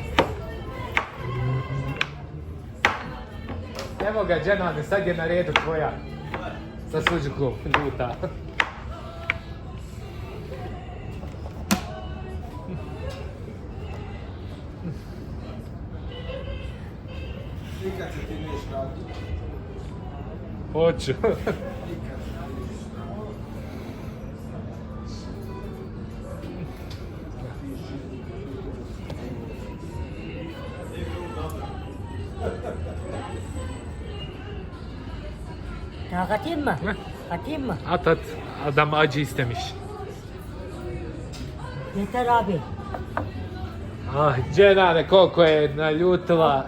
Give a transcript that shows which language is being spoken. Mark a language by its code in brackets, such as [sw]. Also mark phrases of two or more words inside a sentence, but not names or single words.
[bs] Evo ga, Dženane, sad je na redu tvoja sa suđukom, ljuta. Nikad se ti neš raditi. Hoću. [tr] Ya katayım mı? Katayım mı? At at, adam acı istemiş. Yeter abi. [bs] Ah, Dženane, koliko je naljutila.